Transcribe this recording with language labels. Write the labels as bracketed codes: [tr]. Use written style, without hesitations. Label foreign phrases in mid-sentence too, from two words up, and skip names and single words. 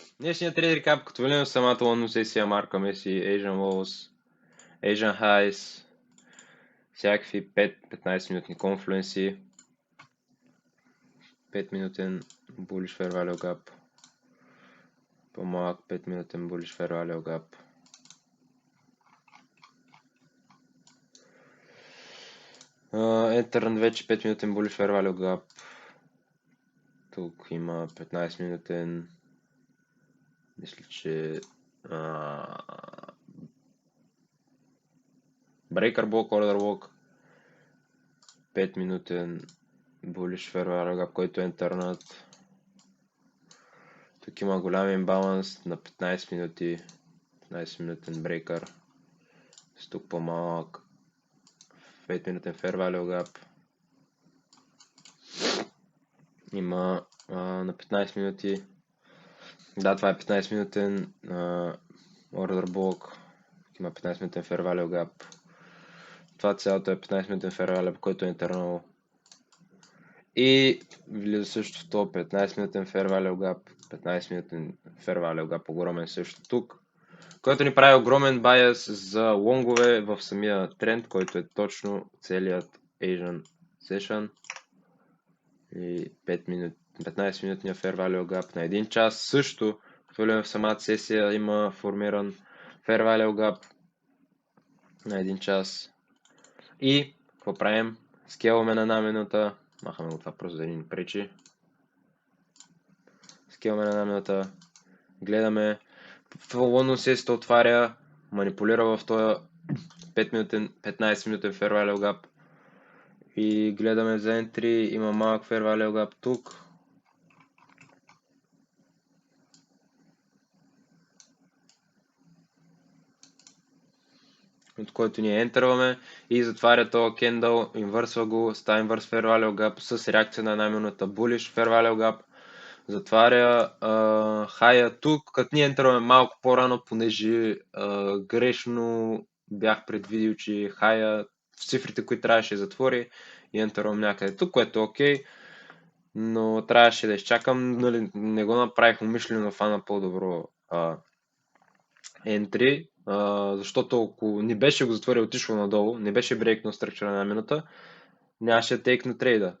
[bg] Днешният трейдер кап, като влизаме в самата лонно сесия, марка Меси, [en] Asian Lows, Asian Highs, [bg] всякакви 5-15 минутни конфлуенси, 5 минутен [en] bullish fair value gap, [bg] по-малък 5 минутен [en] bullish fair value gap. Enter [bg] вече 5 минутен [en] bullish fair value gap. [bg] Тук има 15 минутен, мисля, че [en] breaker block, order block, [bg] 5 минутен [en] bullish fair value gap, [bg] който е интернат. Тук има голям имбаланс на 15 минути, 15 минутен брейкър, с тук по-малък 5 минутен [en] fair value gap. [bg] Има на 15 минути, да, това е 15 минутен [en] order block, [bg] има 15 минутен [en] fair value gap. [bg] Това цялото е 15 минутен [en] fair value, [bg] който е интернал. И влиза също в то 15 минутен [en] fair value gap, [bg] 15 минутен [en] fair value gap, [bg] огромен също тук, който ни прави огромен байас за лонгове в самия тренд, който е точно целият [en] Asian Session. [bg] И 15 минутния [en] fair value gap [bg] на 1 час. Също, като влизаме в самата сесия, има формиран [en] fair value gap [bg] на 1 час. И какво правим? Скелваме на една минута. Махаме го това просто да ни пречи. Скелваме на една минута. Гледаме. Лондон сесията отваря. Манипулира в този 15 минутен [en] fair value gap. [bg] И гледаме за entry. Има малък [en] fair value gap [bg] тук. От който ние ентърваме и затваря този кендъл, инвърсва го, става инвърс [en] fair value gap [bg] с реакция на една минута [en] bullish fair value gap. [bg] Затваря хая тук, като ние ентърваме малко по-рано, понеже грешно бях предвидил, че хая в цифрите, които трябваше да затвори, и ентървам някъде тук, което е окей. Но трябваше да изчакам, нали, не го направих умишлено, фана по-добро entry, защото ако не беше го затворил, отишло надолу, не беше брейкнал структура на минута, нямаше тейк на трейда.